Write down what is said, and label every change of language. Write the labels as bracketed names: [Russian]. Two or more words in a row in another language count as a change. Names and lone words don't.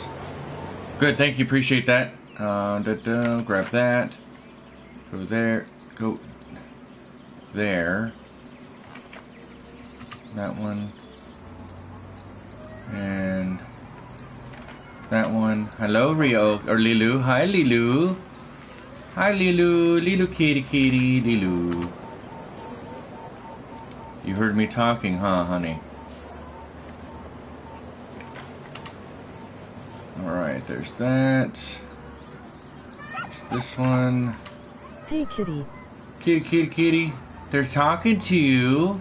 [English] Good, thank you, appreciate that. Grab that. Go there. Go there. That one. And... that one. Hello, Rio. Or Lilu. Hi, Lilu. Hi, Lilu. Lilu kitty kitty. Lilu. You heard me talking, huh, honey? Alright, there's that. There's this one. Hey, kitty. Kitty, kitty, kitty. They're talking to you.